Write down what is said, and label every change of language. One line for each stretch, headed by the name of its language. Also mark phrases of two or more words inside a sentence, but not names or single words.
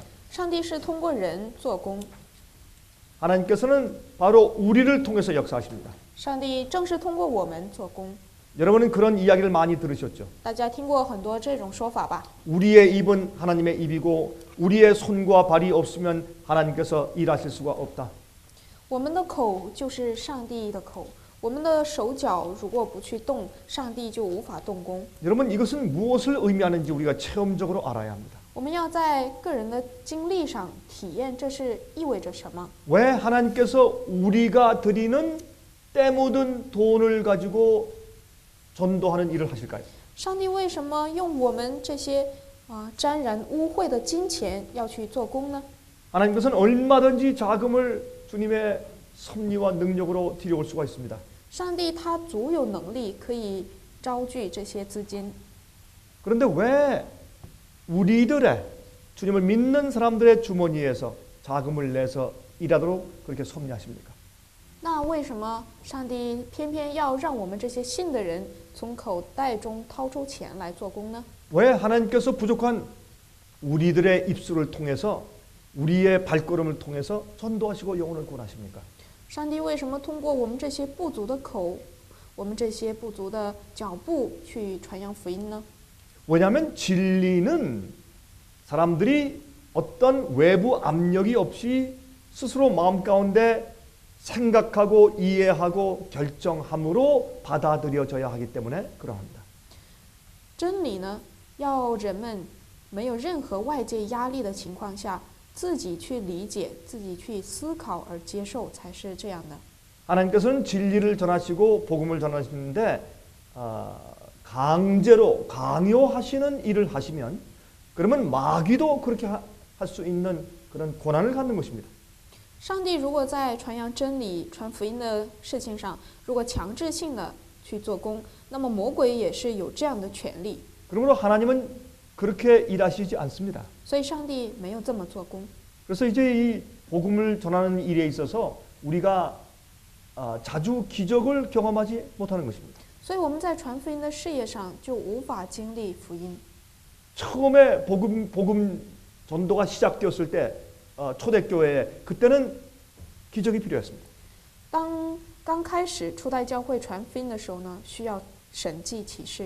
Chinese: 上帝是通过人做工，
Korean: 하나님께서는 바로 우리를 통해서 역사하십니다.
Chinese: 上帝正是通过我们做工。
Korean: 여러분은 그런 이야기를 많이 들으셨죠?
Chinese: 大家听过很多这种说法吧？
Korean: 우리의 입은 하나님의 입이고 우리의 손과 발이 없으면 하나님께서 일하실 수가 없다.
Chinese: 我们的口就是上帝的口，我们的手脚如果不去动，上帝就无法动工。
Korean: 여러분 이것은 무엇을 의미하는지 우리가 체험적으로 알아야 합니다.
Chinese: 我们要在个人的经历上体验这是意味着什么。
Korean: 왜 하나님께서 우리가 드리는 때 묻은 돈을 가지고 전도하는 일을 하실까요?
Chinese: 上帝为什么用我们这些沾染污秽的金钱要去做工呢？
Korean: 하나님께서는 얼마든지 자금을 주님의 섭리와 능력으로 들여올 수가 있습니다.
Chinese: 上帝他足有能力可以招聚这些资金，
Korean: 그런데 왜 우리들의 주님을 믿는 사람들의 주머니에서 자금을 내서 일하도록 그렇게 섭리하십니까?
Chinese: 那为什么上帝偏偏要让我们这些信的人从口袋中掏出钱来做工呢？
Korean: 왜 하나님께서 부족한 우리들의 입술을 통해서 우리의 발걸음을 통해서 전도하시고 영혼을 구원하십니까?
Chinese: 上帝为什么通过我们这些不足的口，我们这些不足的脚步去传扬福音呢？
Korean: 왜냐하면 진리는 사람들이 어떤 외부 압력이 없이 스스로 마음 가운데 생각하고 이해하고 결정함으로 받아들여져야 하기 때문에 그러합니다.
Chinese: 真理呢，要人们没有任何外界压力的情况下，自己去理解、自己去思考而接受，才是这样的。
Korean: 하나님께서는 진리를 전하시고 복음을 전하시는데 강제로 강요하시는 일을 하시면 그러면 마귀도 그렇게 할 수 있는 그런 권한을 갖는 것입니다.
Chinese: 上帝如果在传扬真理、传福音的事情上，如果强制性的去做工，那么魔鬼也是有这样的权利。
Korean: 그러므로 하나님은 그렇게 일하시지 않습니다.
Chinese: 所以上帝没有这么做工。
Korean: 그래서 이제 이 복음을 전하는 일에 있어서 우리가 자주 기적을 경험하지 못하는 것입니다.
Chinese: 所以我们在传福音的事业上就无法经历福音。
Korean: 처음에 복음 전도가 시작되었을 때 초대교회에 그때는 기적이 필요했습니다.
Chinese: 当刚开始初代教会传福音的时候呢，需要神迹启示，